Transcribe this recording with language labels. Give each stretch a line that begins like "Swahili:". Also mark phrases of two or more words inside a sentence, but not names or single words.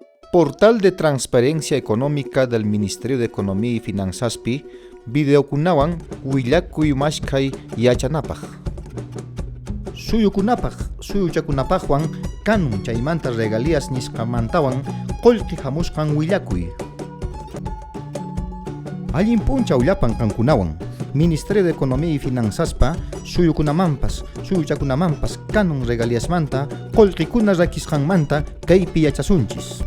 Quechua: Portal de Transparencia Económica del Ministerio de Economía y Finanzaspi videokunawan willakuy mashkay yachanapaq. Suyuchakunapaqwan kanun chaymanta regalías nisqamantawan qullqi hamusqan willakuy. Allin puncha ullapan kankunawan Ministerio de Economía y Finanzaspa suyuchakunamanpas kanun regaliasmanta qullqikuna rakisqanmanta kaypi yachasunchis.